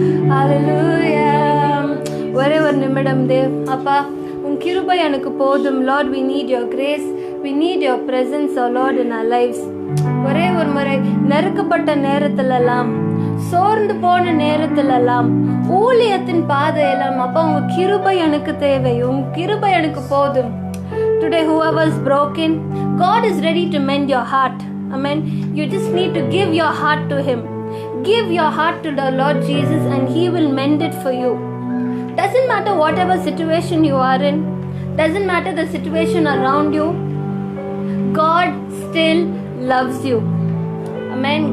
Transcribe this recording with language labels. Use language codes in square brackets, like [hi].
[ta] ஹalleluya. ஒரே ஒரு நிமிடம் தேவ் அப்பா, உன் கிருபை எனக்கு போதும். [en] Lord, we need your grace, we need your presence, oh Lord, in our lives. [ta] ஒரே ஒரு முறை நெருக்கப்பட்ட நேரத்திலெல்லாம், சோர்ந்து போன நேரத்திலெல்லாம், ஊழியத்தின் பாதையெல்லாம் அப்பா உங்க கிருபை எனக்கு தேவை, உங்க கிருபை எனக்கு போதும். [en] Today whoever is broken, God is ready to mend your heart. Amen. You just need to give your heart to him. Give your heart to the Lord Jesus and he will mend it for you. Doesn't matter whatever situation you are in, doesn't matter the situation around you, God still loves you. Amen.